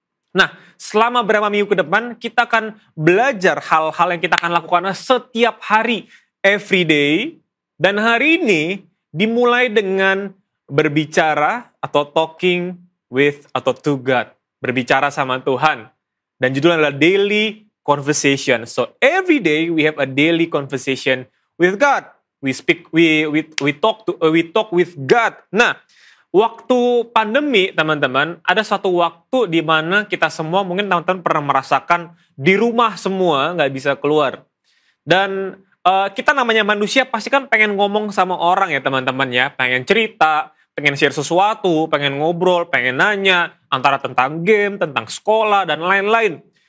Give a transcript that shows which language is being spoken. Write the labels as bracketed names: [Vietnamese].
[Indonesian] Nah, selama beberapa minggu ke depan, kita akan belajar hal-hal yang kita akan lakukan setiap hari, [English] every day. [Indonesian] Dan hari ini dimulai dengan berbicara atau [English] talking with [Indonesian] atau [English] to God. [Indonesian] Berbicara sama Tuhan. Dan judulnya adalah Daily Conversation. [English] So every day we have a daily conversation with God. We talk with God. [Indonesian] Nah, waktu pandemi, teman-teman, ada satu waktu di mana kita semua mungkin teman-teman pernah merasakan di rumah semua, nggak bisa keluar. Dan kita namanya manusia pasti kan pengen ngomong sama orang ya teman-teman ya, pengen cerita, pengen share sesuatu, pengen ngobrol, pengen nanya, antara tentang game, tentang sekolah, dan lain-lain.